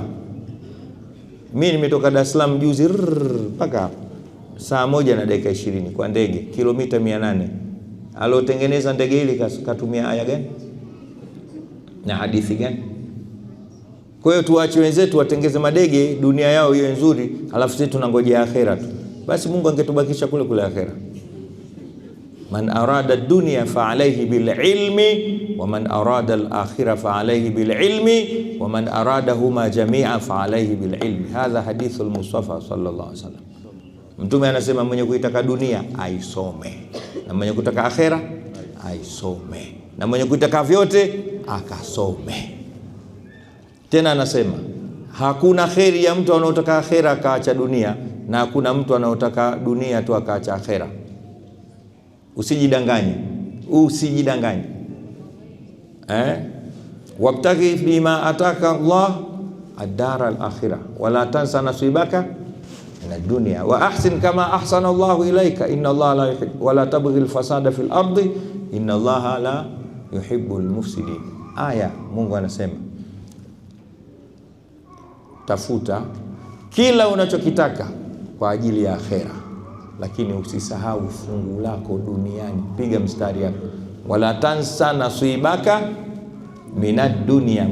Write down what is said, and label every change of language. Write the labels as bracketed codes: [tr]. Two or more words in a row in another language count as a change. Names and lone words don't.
[sw] Mimi nimetoka Dar es Salaam juzi mpaka saa 1 na dakika 20 kwa ndege, kilomita 800. Alotengeneza ndege hili katumia aya gani na hadithi gani? Kwa hiyo tuache wenzetu watengeze madege, dunia yao hiyo nzuri, alafu sisi tunangojea akhera tu. Basi Mungu angetubakisha kule kule akhera. [ar] من أراد الدنيا فعليه بالعلم ومن أراد الآخرة فعليه بالعلم ومن أرادهما جميعا فعليه بالعلم. هذا حديث المصطفى صلى الله عليه وسلم. [sw] Mtume anasema mwenye kuitaka dunia aisome, na mwenye kutaka akhera aisome, na mwenye kutaka vyote akasome. Tena anasema hakuna kheri ya mtu anaotaka akhera akaacha dunia, na hakuna mtu anaotaka dunia tu akaacha akhera. Usijidanganye, usijidanganye. [ar] وابتغ بما آتاك الله الدار الآخرة ولا تنس نصيبك من الدنيا وأحسن كما أحسن الله إليك إن الله لا يحب ولا تبغ الفساد في الأرض إن الله لا يحب المفسدين. [sw] Aya, Mungu anasema tafuta kila unachokitaka kwa ajili ya akhera, lakini usisahau fungu lako duniani. Piga mstari hapo, [ar] ولا تنس نصيبك من الدنيا.